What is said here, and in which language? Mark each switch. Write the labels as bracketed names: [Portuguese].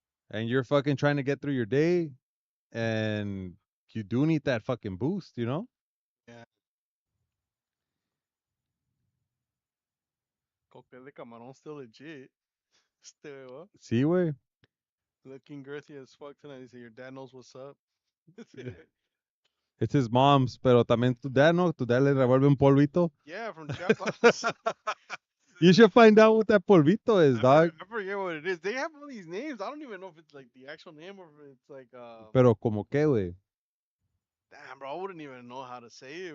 [English] And you're fucking trying to get through your day, and you do need that fucking boost, you know? yeah. Coquel de camarón still legit. Still, [Spanish] Sí, güey. [English] looking girthy as fuck tonight. He said, your dad knows what's up. It's his mom's, [Spanish] pero también tu dad, ¿no? Tu dad le revuelve un polvito. [English] Yeah, from Chiapas. You should find out what that polvito is, dog. I forget what it is. They have all these names. I don't even know if it's like the actual name or if it's like [Spanish] Pero como que, güey. [English] damn, bro, I wouldn't even know how to say it.